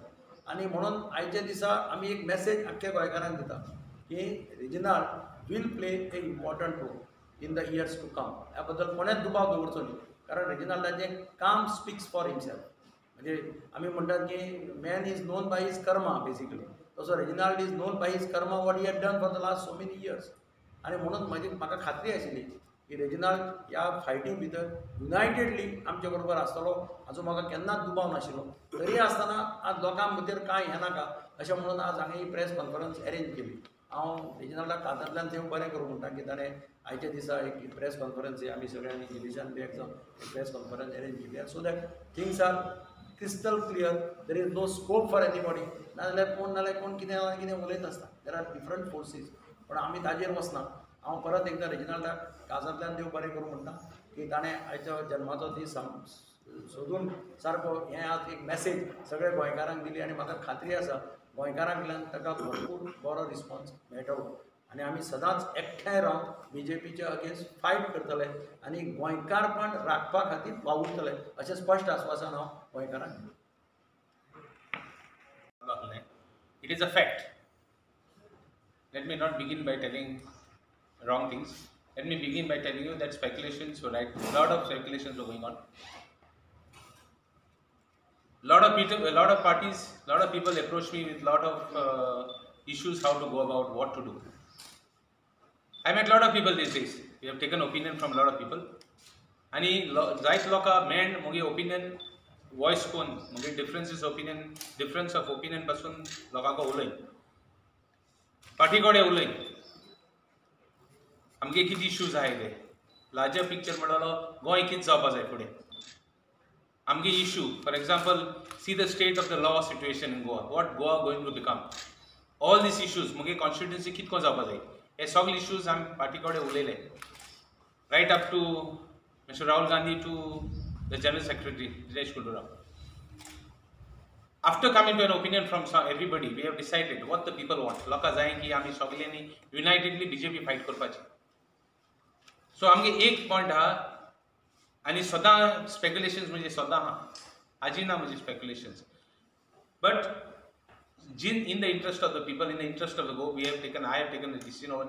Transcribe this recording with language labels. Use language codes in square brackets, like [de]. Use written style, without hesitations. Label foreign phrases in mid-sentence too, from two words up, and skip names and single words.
[kok] आनी म्हणून आयच्या दिसा आमी एक मॅसेज आख्ख्या गोंयकारांक दिता की रेजिनाल्ड [en] will play a important role in the years to come. [kok] ह्या बद्दल कोणेच दुबाव दवरचो न्ही. कारण रेजिनाल्डाचें काम [en] speaks for himself. [kok] म्हणजे आमी म्हणटात की [en] man is known by his karma basically. तसो Reginald is known by his karma what he had done for the last so many years. [kok] आनी म्हणून म्हाका खात्री आशिल्ली की रेजिनाल्ड ह्या फायटी भितर युनायटेडली आमचे बरोबर आसतलो हाचो म्हाका केन्नाच दुबाव नाशिल्लो. तरी आसतना आज लोकां भितर कांय हें नाका अशें म्हणून आज हांवें ही [en] press conference arrange [kok] केली. हांव रेजिनाल्डाक हातांतल्यान देव बरें करूं म्हणटा की ताणें आयच्या दिसा एक [en] press conference [kok] आमी सगळ्यांनी जिलिशान बी एक [en] press conference arrange [kok] केली [en] so that things are crystal clear. there is no scope for anybody. [kok] नाजाल्यार कोण कितें उलयत आसता. [en] there are different forces. [kok] पण आमी ताजेर वचना. हांव परत एकदा रेजिनाल्डाक काजांतल्यान देव बरें करूं म्हणटा की ताणें आयच्या जल्माचो दीस सोदून सारको हें आज एक मॅसेज सगळ्या गोंयकारांक दिली आनी म्हाका खात्री आसा गोंयकारांकडल्यान ताका भरपूर बरो रिस्पॉन्स मेळटलो. आनी आमी सदांच एकठांय रावन BJPच्या अगेन्स्ट फायट करतले आनी गोंयकारपण राखपा खातीर वावुरतले अशें स्पश्ट आश्वासन हांव गोंयकारांक दिलें. [en] It is a fact. Let me not begin by telling wrong things. Let me begin by telling you that speculations were right. A lot of speculations were going on. A lot of parties, a lot of people approached me with a lot of issues how to go about, what to do. I met a lot of people these days. We have taken opinion from a lot of people. [kok] आणि जायत लोकां मेळ्ळें म्हगे ओपिनियन वॉयस कोन्न म्हगे [en] difference of opinion [kok] पासून लोकांक उलय पार्टी कडेन उलय आमगे कितें इश्यूज आहाय ते [en] larger picture [kok] म्हणलो गोंय कितें जावपा जाय फुडें आमगे इश्यू [en] for example see the state of the law situation in Goa what Goa going to become all these issues [kok] म्हगे कॉन्स्टिट्युएन्सी कितको जावपा जाय हे सगळे इश्यूज आमी पार्टी कडेन उलयले [en] right up to Mr. Rahul Gandhi to the General Secretary, Dinesh Gundurao. After coming to an opinion from everybody, we have decided what the people want. [kok] Loka जाय की आमी सगळ्यांनी unitedly BJP fight करपाची. So आमगे एक पॉइंट हा आणि सदां speculations म्हणजे सदां हा आजी ना म्हणजे speculations. [en] But in the interest of the people, in the interest of the go, I have taken a decision.